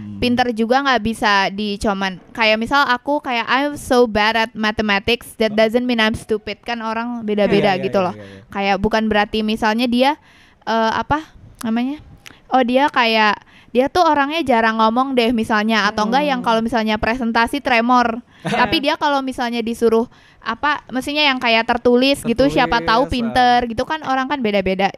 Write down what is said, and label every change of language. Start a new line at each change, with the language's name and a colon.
Indonesian: Pinter juga nggak bisa dicoman. Kayak misal aku kayak
English: I'm so bad at mathematics, that doesn't mean I'm stupid,
Indonesian: kan orang beda-beda Iya, iya, gitu iya, loh. iya, iya. Kayak bukan berarti misalnya dia apa namanya? Oh dia kayak dia tuh orangnya jarang ngomong deh misalnya, atau enggak yang kalau misalnya presentasi tremor. Tapi dia kalau misalnya disuruh apa mestinya yang kayak tertulis gitu, siapa tahu pinter gitu kan, orang kan beda-beda.